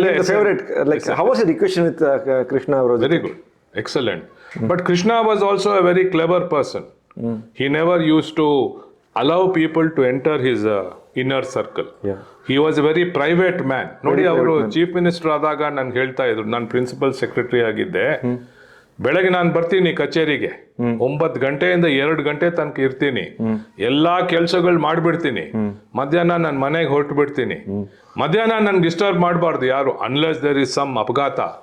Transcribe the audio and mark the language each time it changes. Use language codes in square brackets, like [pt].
[en] Favourite like how was your equation with Krishna ಅವರು? Very good, excellent. But Krishna was also a very clever person. He never used to allow people to enter his inner circle. He was a very private man. [kn] ನೋಡಿ, ಅವರು chief minister ಆದಾಗ ನನ್ಗೆ ಹೇಳ್ತಾ ಇದ್ರು, ನಾನು principal secretary ಆಗಿದ್ದೆ, ಬೆಳಗ್ಗೆ ನಾನು ಬರ್ತೀನಿ ಕಚೇರಿಗೆ, 9 ಗಂಟೆಯಿಂದ 2 ಗಂಟೆ ತನಕ ಇರ್ತೀನಿ, ಎಲ್ಲಾ ಕೆಲ್ಸಗಳು ಮಾಡ್ಬಿಡ್ತೀನಿ, ಮಧ್ಯಾಹ್ನ ನನ್ನ ಮನೆಗೆ ಹೊರಟು ಬಿಡ್ತೀನಿ. ಮಧ್ಯಾಹ್ನ ನನ್ಗೆ ಡಿಸ್ಟರ್ಬ್ ಮಾಡಬಾರ್ದು ಯಾರು, [en] unless there is some [kn] ಅಪಘಾತ,